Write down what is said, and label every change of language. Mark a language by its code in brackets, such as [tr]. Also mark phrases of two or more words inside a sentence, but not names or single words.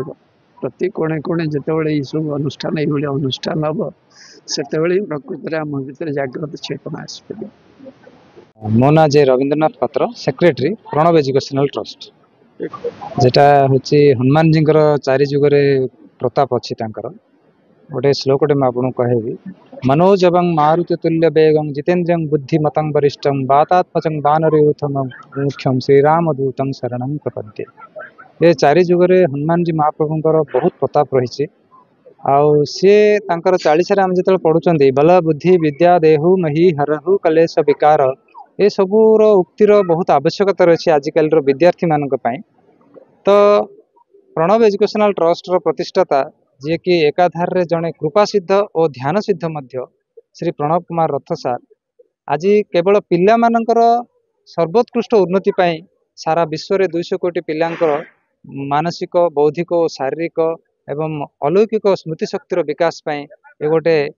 [or] ପ୍ରତି କୋଣେ କୋଣେ ଯେତେବେଳେ ଏଇସବୁ ଅନୁଷ୍ଠାନ ଏଇଭଳି ଅନୁଷ୍ଠାନ ହେବ, ସେତେବେଳେ ହିଁ ପ୍ରକୃତରେ ଆମ ଭିତରେ ଜାଗ୍ରତ ଚେତନା ଆସିପାରିବ। ମୋ ନାଁ ଯେ ରବୀନ୍ଦ୍ରନାଥ ପାତ୍ର, ସେକ୍ରେଟାରୀ ପ୍ରଣବ ଏଜୁକେଶନାଲ ଟ୍ରଷ୍ଟ। [bn] যেটা হচ্ছে [or] হনুমানজীଙ୍କର ଚାରି ଯୁଗରେ ପ୍ରତାପ ଅଛି ତାଙ୍କର। ଗୋଟେ ଶ୍ଲୋକଟେ ମୁଁ ଆପଣଙ୍କୁ କହିବି। [sa] मनोजवं मारुततुल्य वेगं जितेन्द्रियं बुद्धिमतं वरिष्ठं वातात्मजं वानरयूथं मुख्यं श्रीरामदूतं शरणं प्रपद्ये। [or] ଏ ଚାରି ଯୁଗରେ ହନୁମାନଜୀ ମହାପ୍ରଭୁଙ୍କର ବହୁତ ପ୍ରତାପ ରହିଛି। ଆଉ ସିଏ ତାଙ୍କର ଚାଳିଶାରେ ଆମେ ଯେତେବେଳେ ପଢୁଛନ୍ତି, [awa] बल बुद्धि बिद्या देहु मोहि हरहु कलेस बिकार, [or] ଏସବୁର ଉକ୍ତିର ବହୁତ ଆବଶ୍ୟକତା ରହିଛି ଆଜିକାଲିର ବିଦ୍ୟାର୍ଥୀମାନଙ୍କ ପାଇଁ। ତ ପ୍ରଣବ ଏଜୁକେଶନାଲ ଟ୍ରଷ୍ଟର ପ୍ରତିଷ୍ଠାତା ଯିଏକି ଏକାଧାରରେ ଜଣେ କୃପାସିଦ୍ଧ ଓ ଧ୍ୟାନ ସିଦ୍ଧ ମଧ୍ୟ ଶ୍ରୀ ପ୍ରଣବ କୁମାର ରଥ ସାର୍, ଆଜି କେବଳ ପିଲାମାନଙ୍କର ସର୍ବୋତ୍କୃଷ୍ଟ ଉନ୍ନତି ପାଇଁ ସାରା ବିଶ୍ୱରେ 200 କୋଟି ପିଲାଙ୍କର ମାନସିକ, ବୌଦ୍ଧିକ ଓ ଶାରୀରିକ ଏବଂ ଅଲୌକିକ ସ୍ମୃତି ଶକ୍ତିର ବିକାଶ ପାଇଁ ଏ ଗୋଟେ